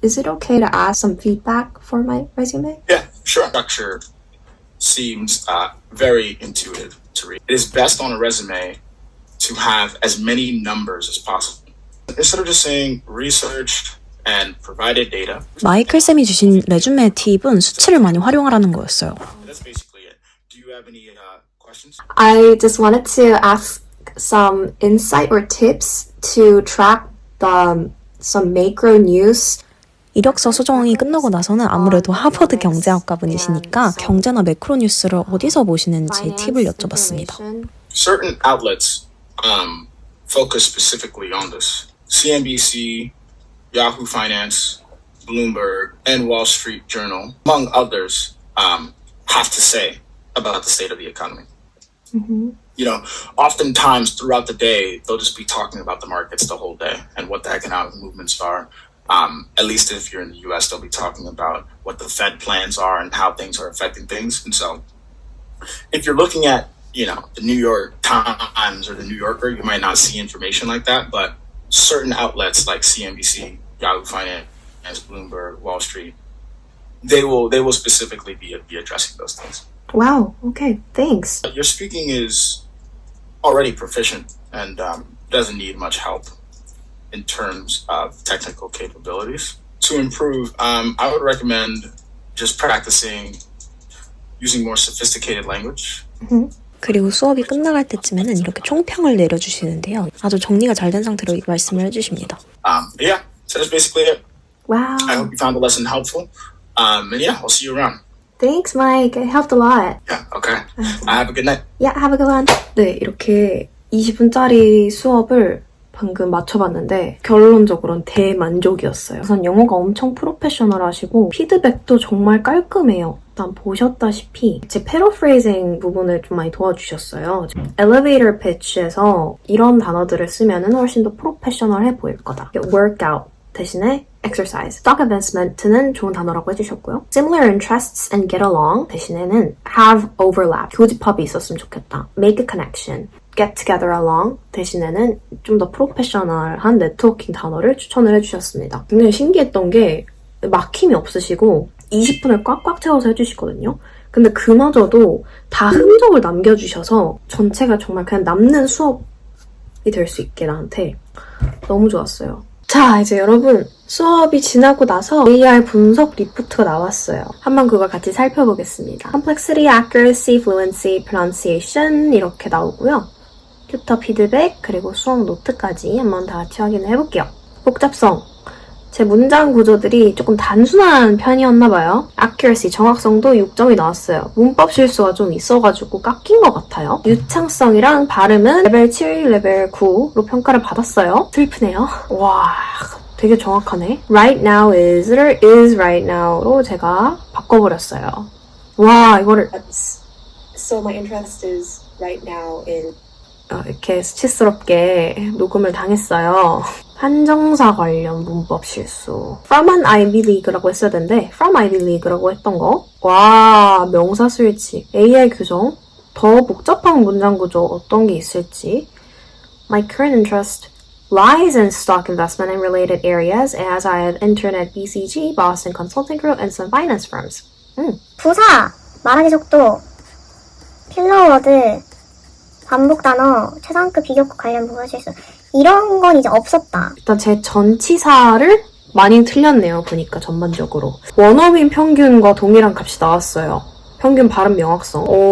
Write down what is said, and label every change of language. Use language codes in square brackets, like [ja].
[en] Is it okay to ask some feedback for my resume? Yeah, sure. Structure seems very intuitive to read. It is best on a resume to have as many numbers as possible. Instead of just saying researched and provided data. [ko] 마이클 쌤이 주신 레주메 팁은 수치를 많이 활용하라는 거였어요. [en] That's basically it. Do you have any questions? I just wanted to ask some insight or tips to track some macro news. [ko] 이력서 수정이 끝나고 나서는 아무래도 하버드 경제학과 분이시니까 경제나 매크로 뉴스를 어디서 보시는지 팁을 여쭤봤습니다. [en] Certain outlets focus specifically on this. CNBC, Yahoo Finance, Bloomberg, and Wall Street Journal, among others, have to say about the state of the economy. You know, oftentimes throughout the day, they'll just be talking about the markets the whole day and what the economic movements are. At least if you're in the US, they'll be talking about what the Fed plans are and how things are affecting things. And so if you're looking at, you know, the New York Times or the New Yorker, you might not see information like that, but certain outlets like CNBC, Yahoo Finance, Bloomberg, Wall Street, they will specifically be addressing those things. Wow, okay, thanks. Your speaking is already proficient and doesn't need much help in terms of technical capabilities. To improve, I would recommend just practicing using more sophisticated language. [ko] 그리고 수업이 끝나갈 때쯤에는 이렇게 총평을 내려주시는데요. 아주 정리가 잘 된 상태로 말씀을 해주십니다. [en] Yeah, so that's basically it. Wow. I hope you found the lesson helpful. And yeah, I'll see you around. Thanks, Mike. It helped a lot. Yeah, okay. Have a good night. Yeah, have a good one. [ko] 네, 이렇게 20분짜리 수업을 방금 맞춰봤는데 결론적으로는 대만족이었어요. 우선 영어가 엄청 프로페셔널하시고 피드백도 정말 깔끔해요. 일단 보셨다시피 제 패러프레이징 부분을 좀 많이 도와주셨어요. 엘리베이터 피치에서 이런 단어들을 쓰면 훨씬 더 프로페셔널해 보일 거다. [en] workout [ko] 대신에 [en] exercise. [ko] stock investment는 좋은 단어라고 해주셨고요. [en] similar interests and get along [ko] 대신에는 [en] have overlap. [ko] 교집합이 있었으면 좋겠다. [en] make a connection. get together along [ko] 대신에는 좀 더 프로페셔널한 네트워킹 단어를 추천을 해주셨습니다. 굉장히 신기했던 게 막힘이 없으시고 20분을 꽉꽉 채워서 해주시거든요. 근데 그마저도 다 흔적을 남겨주셔서 전체가 정말 그냥 남는 수업이 될 수 있게 나한테 너무 좋았어요. 자, 이제 여러분 수업이 지나고 나서 AR 분석 리포트가 나왔어요. 한번 그걸 같이 살펴보겠습니다. Complexity, Accuracy, Fluency, Pronunciation 이렇게 나오고요. 튜터 피드백 그리고 수업 노트까지 한번 다 같이 확인을 해볼게요. 복잡성. 제 문장 구조들이 조금 단순한 편이었나봐요. Accuracy, 정확성도 6점이 나왔어요. 문법 실수가 좀 있어가지고 깎인 것 같아요. 유창성이랑 발음은 레벨 7, 레벨 9로 평가를 받았어요. 슬프네요. 와, 되게 정확하네. [en] Right now is [ko] 를 [en] is right now [ko] 로 제가 바꿔버렸어요. 와, 이거를 [en] So my interest is right now in [ko] 이렇게 수치스럽게 녹음을 당했어요. 한정사 관련 문법 실수. [en] From an Ivy League [ko] 라고 했어야 되는데 [en] From Ivy League [ko] 라고 했던 거. 와, 명사 스위치. AI 규정. 더 복잡한 문장 구조 어떤 게 있을지. [en] My current interest lies in stock investment and related areas as I have interned at BCG, Boston Consulting Group, and some finance firms. [ko] 부사, 말하기 속도, 필러워드, 반복 단어, 최상급 비교급 관련 부사 실수. 이런 건 이제 없었다. 일단 제 전치사를 많이 틀렸네요. 보니까 전반적으로. 원어민 평균과 동일한 값이 나왔어요. 평균 발음 명확성.